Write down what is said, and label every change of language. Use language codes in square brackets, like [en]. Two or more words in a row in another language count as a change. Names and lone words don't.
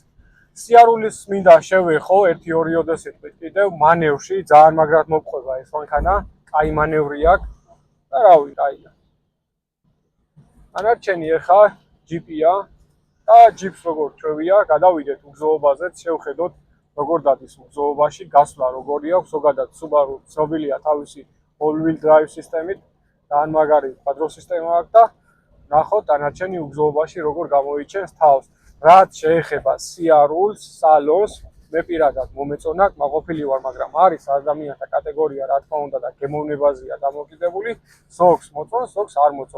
[ka] სიარულის მინდა შევეხო 1-2 ოდესიტყვით კიდევ მანევრში ძალიან მაგრად მოგყვება ეს მანქანა, კაი მანევრი აქვს და რავი, კაია. დანარჩენი ახლა ჯიპია და ჯიპს როგორ ჩვევია, გადავიდეთ უგზოობაზეც, შევხედოთ როგორ დადის უგზოობაში, გასვლა როგორი აქვს, ზოგადად Subaru ცნობილია თავისი [en] all-wheel drive [ka] სისტემით, ძალიან მაგარი კვადრო სისტემა აქვს და ნახოთ დანარჩენი უგზოობაში როგორ გამოიჩენს თავს. რაც შეეხება სიარულს, სალონს, მე პირადად მომეწონა, კმაყოფილი ვარ, მაგრამ არის ადამიანთა კატეგორია, რა თქმა უნდა და გემოვნებაზეა დამოკიდებული, ზოგს მოწონს, ზოგს არ მოწონს.